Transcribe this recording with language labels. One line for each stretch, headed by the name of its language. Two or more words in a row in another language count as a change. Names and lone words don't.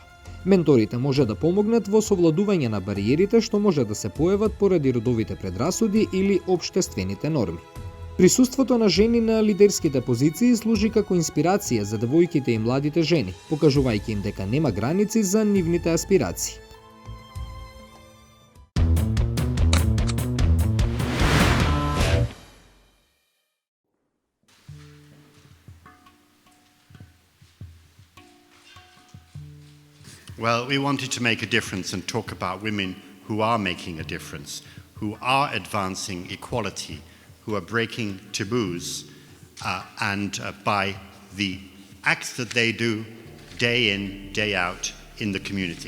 Macedonian: Менторите може да помогнат во совладување на бариерите што може да се појават поради родовите предрасуди или општествените норми. Присуството на жени на лидерските позиции служи како инспирација за девојките и младите жени, покажувајќи им дека нема граници за нивните аспирации.
English: Well, we wanted to make a difference and talk about women who are making a difference, who are advancing equality, who are breaking taboos, and by the acts that they do day in, day out in the community.